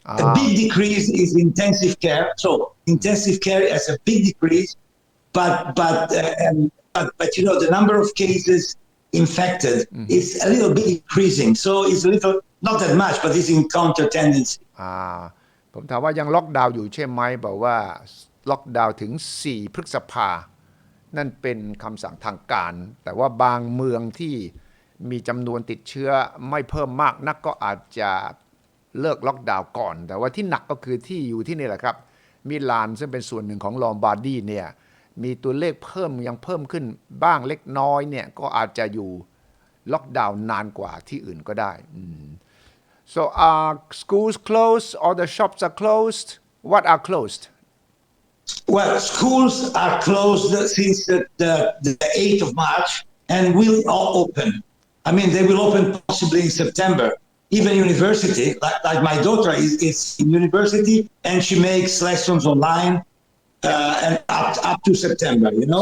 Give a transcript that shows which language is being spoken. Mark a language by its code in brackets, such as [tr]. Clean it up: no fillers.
[en] A big decrease is intensive care, so intensive care has a big decrease, but the number of cases infected is a little bit increasing. So it's a little, not that much, but it's in counter tendency. [th] ผมถามว่ายังล็อกดาวน์อยู่ใช่ไหมบอกว่าล็อกดาวน์ถึง4พฤษภานั่นเป็นคำสั่งทางการแต่ว่าบางเมืองที่มีจำนวนติดเชื้อไม่เพิ่มมากนักก็อาจจะเลิกล็อกดาวน์ก่อนแต่ว่าที่หนักก็คือที่อยู่ที่นี่แหละครับมิลานซึ่งเป็นส่วนหนึ่งของลอมบาร์ดีเนี่ย มีตัวเลขเพิ่มยังเพิ่มขึ้นบ้างเล็กน้อยเนี่ยก็อาจจะอยู่ล็อกดาวน์นานกว่าที่อื่นก็ได้ [en] so are schools closed or the shops are closed [th] what are closed [en] Well, schools are closed since the 8th of March and will all open. I mean, they will open possibly in September. Even university, like my daughter is in university and she makes lessons online and up to September, you know.